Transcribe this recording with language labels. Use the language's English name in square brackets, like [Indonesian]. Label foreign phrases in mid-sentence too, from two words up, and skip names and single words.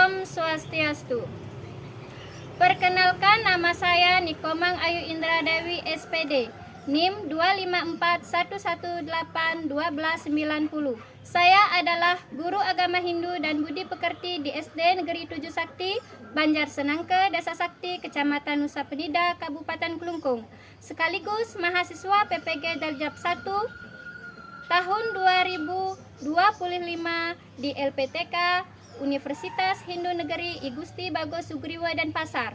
[Indonesian] Swastiastu. Perkenalkan, nama saya Nikomang Ayu Indra Dewi SPD, NIM 25411818990. Saya adalah guru agama Hindu dan budi pekerti di SD Negeri 7 Sakti, Banjar Senangke, Desa Sakti, Kecamatan Nusa Penida, Kabupaten Kelungkung. Sekaligus mahasiswa PPG Daljab 1 tahun 2025 di LPTK Universitas Hindu Negeri I Gusti Bagus Sugriwa Denpasar.